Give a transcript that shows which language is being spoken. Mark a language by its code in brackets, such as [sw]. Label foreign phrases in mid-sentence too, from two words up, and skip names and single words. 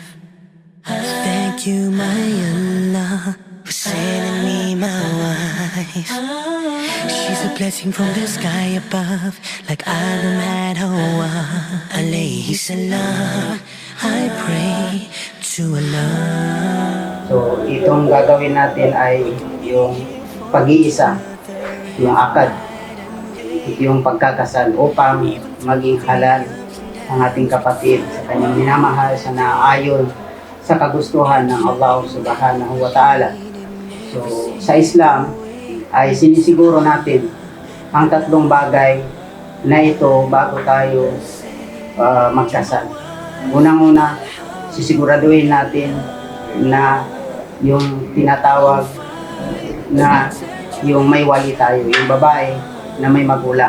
[en] Thank you, my Allah, for sending me my wife. She's a blessing from the sky above, like Adam had Hawa. [ar] عليه السلام, [en] I pray to Allah. [tl] So, itong gagawin natin ay yung pag-iisa, yung akad, yung pagkakasal upang maging halal ang ating kapatid sa kanyang minamahal sa naayon sa kagustuhan ng Allah [ar] سبحانه وتعالى. [tl] So, sa Islam ay sinisiguro natin ang tatlong bagay na ito bago tayo magkasal. Unang-una, sisiguraduhin natin na yung tinatawag na yung may wali tayo, yung babae na may magulang.